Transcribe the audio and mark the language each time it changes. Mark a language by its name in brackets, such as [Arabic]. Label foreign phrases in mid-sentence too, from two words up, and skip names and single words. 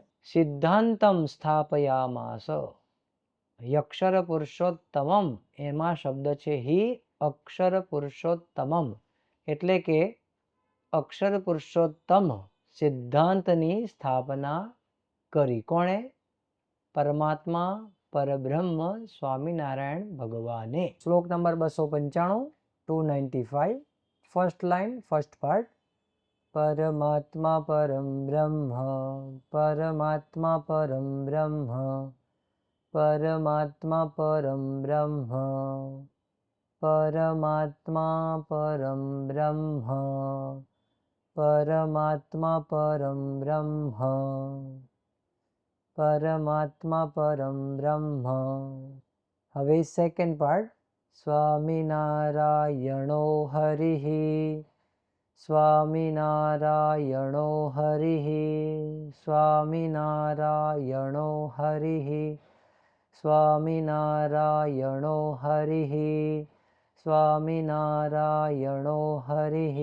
[Sanskrit] सिद्धान्तम् स्थापयामास यक्षर पुरुषोत्तमम् [Gujarati] એમાં શબ્દ છે [Sanskrit] हि अक्षर पुरुषोत्तमम् [Gujarati] એટલે કે અક્ષર પુરુષોત્તમ સિદ્ધાંતની સ્થાપના કરી. કોણે? પરમાત્મા પરબ્રહ્મ સ્વામિનારાયણ ભગવાને. શ્લોક નંબર 295 295 [English] first line first part. [Sanskrit] परमात्मा परं ब्रह्म, परमात्मा परं ब्रह्म, परमात्मा परं ब्रह्म, परमात्मा परं ब्रह्म, परमात्मा परं ब्रह्म, परमात्मा परं ब्रह्म. [Gujarati] હવે [English] second part. [Sanskrit] स्वामिनारायणो हरिः, स्वामिनारायणो हरिः, स्वामिनारायणो हरिः, स्वामिनारायणो हरिः, स्वामिनारायणो हरिः.